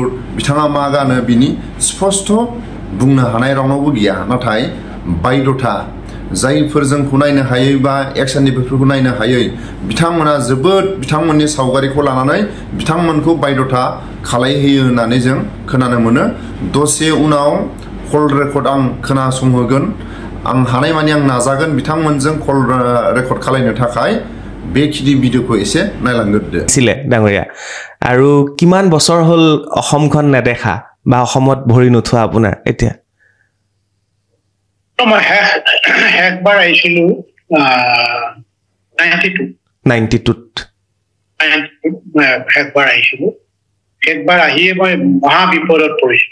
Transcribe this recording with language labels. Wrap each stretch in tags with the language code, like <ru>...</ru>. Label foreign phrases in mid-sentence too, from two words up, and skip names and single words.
<brx>बिथाङा मा गानो बिनि स्पष्ट बुंनो हानाय रावनावबो गैया नाथाय बायद'था जायफोर जोंखौ नायनो हायै बा एक्सननिफोरखौ नायनो हायै बिथांमोना जोबोद बिथांमोननि सावगारिखौ लानानै बिथांमोनखौ बायद'था खालायहोयो होननानै जों खोनानो मोनो दसे उनाव कल रेकर्ड आं खोनासंहोगोन आं हानायमानि आं नाजागोन बिथांमोनजों कल रेकर्ड खालायनो थाखाय बेखिनि भिडिअ'खौ एसे नायलांगोरदो</brx> <as>ছিলে ডাঙৰীয়া আৰু কিমান বছৰ হ'ল অসমখন নেদেখা বা অসমত ভৰি নুঠোৱা আপোনাৰ এতিয়া মই একবাৰ আহিছিলো 92 একবাৰ আহিছিলো একবাৰ আহিয়ে মই মহা বিপদত পৰিছিলো</as>